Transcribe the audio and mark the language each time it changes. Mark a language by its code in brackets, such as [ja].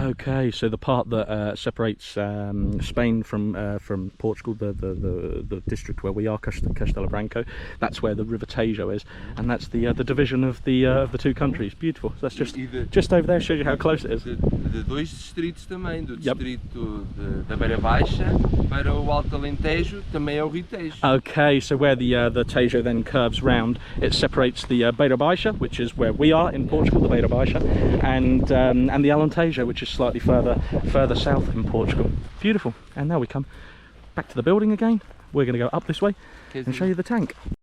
[en] Okay, so the part that separates Spain from Portugal, the district where we are, Castelo Branco, that's where the River Tejo is, and that's the division of the two countries. Beautiful. So that's just over there. Shows you how close it is. [pt] De dois distritos também, do distrito da Beira Baixa para o Alto Alentejo, também é o Ritejo. [en] Okay, so where the Tejo then curves round, it separates the Beira Baixa, which is where we are in Portugal, the Beira Baixa, and the Alentejo, which is slightly further south in Portugal. Beautiful. And now we come back to the building again. We're going to go up this way and show you the tank.